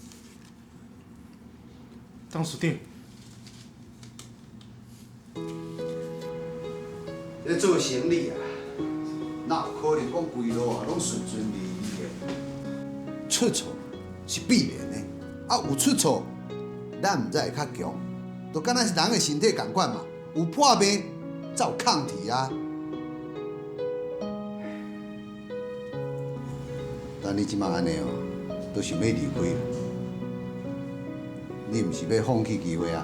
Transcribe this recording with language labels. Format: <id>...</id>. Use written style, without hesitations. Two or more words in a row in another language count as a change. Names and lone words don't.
<nan>董事长，咧做生意啊，哪有可能讲规路啊拢顺顺利利的？出错是必然的，啊有出错，咱毋才会较强，就敢若是人的身体共款嘛，有破病才有抗体啊。但你即马安尼哦，都想要离开了，你毋是要放弃机会啊？</nan>